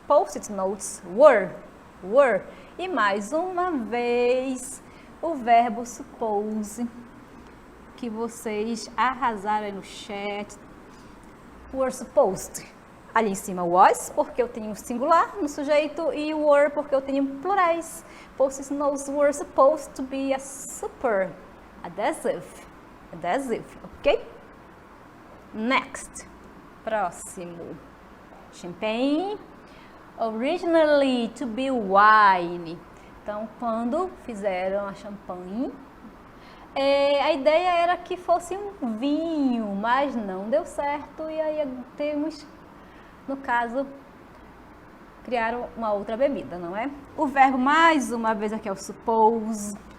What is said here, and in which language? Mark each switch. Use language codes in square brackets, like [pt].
[en] Post-it notes, were. [pt] E mais uma vez o verbo suppose, que vocês arrasaram aí no chat. [en] Were supposed. [pt] Ali em cima was, porque eu tenho singular no sujeito, e were, porque eu tenho plurais. [en] Post-it notes were supposed to be a super adhesive, ok? Next, [pt] próximo. [en] Champagne, originally to be wine. [pt] Então, quando fizeram a champanhe, a ideia era que fosse um vinho, mas não deu certo, e aí temos, no caso, criaram uma outra bebida, não é? O verbo, mais uma vez, aqui é o suppose.